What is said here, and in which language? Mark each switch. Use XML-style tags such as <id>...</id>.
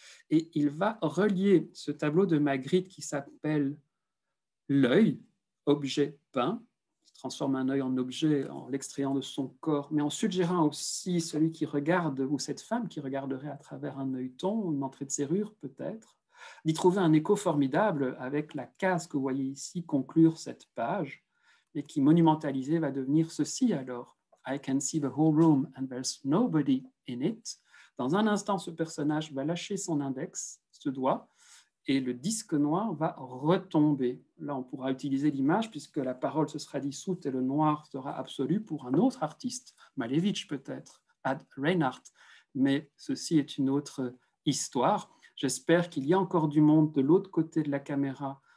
<fr>Et il va relier ce tableau de Magritte qui s'appelle L'œil, objet peint, qui transforme un œil en objet en l'extrayant de son corps, mais en suggérant aussi celui qui regarde, ou cette femme qui regarderait à travers un œilleton, une entrée de serrure peut-être, d'y trouver un écho formidable avec la case que vous voyez ici conclure cette page, et qui monumentalisée va devenir ceci alors.</fr> <en>I can see the whole room and there's nobody in it.</en> <fr>Dans un instant, ce personnage va lâcher son index, ce doigt, et le disque noir va retomber. Là, on pourra utiliser l'image puisque la parole se sera dissoute et le noir sera absolu pour un autre artiste, Malevich peut-être, Ad Reinhardt. Mais ceci est une autre histoire. J'espère qu'il y a encore du monde de l'autre côté de la caméra.</fr>